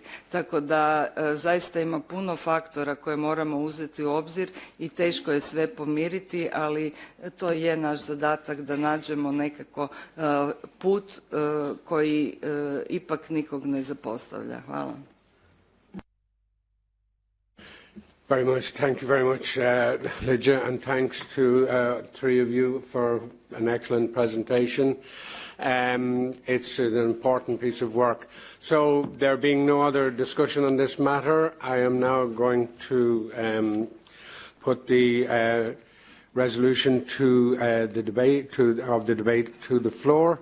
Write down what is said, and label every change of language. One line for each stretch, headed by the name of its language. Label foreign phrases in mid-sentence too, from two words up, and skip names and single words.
Croatian: Tako da zaista ima puno faktora koje moramo uzeti u obzir i teško je sve pomiriti, ali to je naš zadatak da nađemo nekako put koji ipak nikog ne zapostavlja. Hvala.
English: Very much. Thank you very much, Lydia, and thanks to three of you for an excellent presentation. It's an important piece of work. So, there being no other discussion on this matter, I am now going to put the resolution to the debate to the floor.